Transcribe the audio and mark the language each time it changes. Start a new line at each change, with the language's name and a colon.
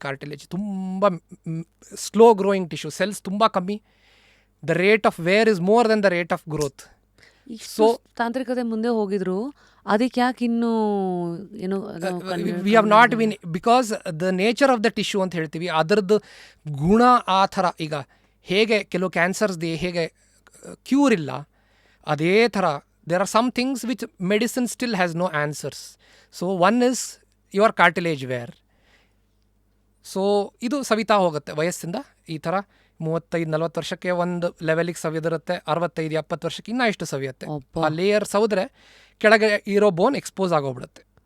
Kannada: Cartilage ತುಂಬ slow growing tissue, cells ತುಂಬ ಕಮ್ಮಿ.
English: The rate of wear is more than the rate of growth.
Kannada: So ತಾಂತ್ರಿಕತೆ ಮುಂದೆ ಹೋಗಿದ್ರು, ಅದಕ್ಕೆ ಯಾಕೆ ಇನ್ನೂ ಏನು
English: we have not been, because the nature of the tissue
Kannada: ಅಂತ ಹೇಳ್ತೀವಿ, ಅದರದ್ದು ಗುಣ ಆ ಥರ. ಈಗ ಹೇಗೆ ಕೆಲವು ಕ್ಯಾನ್ಸರ್ಸ್ದು ಹೇಗೆ ಕ್ಯೂರ್ ಇಲ್ಲ, ಅದೇ ಥರ
English: there are some things which medicine still has no answers. So one is your cartilage wear.
Kannada: So ಇದು ಸವಿತಾ ಹೋಗುತ್ತೆ ವಯಸ್ಸಿಂದ. ಈ ಥರ 35-40 ವರ್ಷಕ್ಕೆ ಒಂದು ಲೆವೆಲಿಗೆ ಸವಿದಿರುತ್ತೆ, 65-70 ವರ್ಷಕ್ಕೆ ಇನ್ನೂ ಇಷ್ಟು ಸವಿಯುತ್ತೆ. ಆ ಲೇಯರ್ ಸವಿದ್ರೆ ಕೆಳಗೆ ಇರೋ ಬೋನ್ ಎಕ್ಸ್ಪೋಸ್ ಆಗೋಗ್ಬಿಡುತ್ತೆ.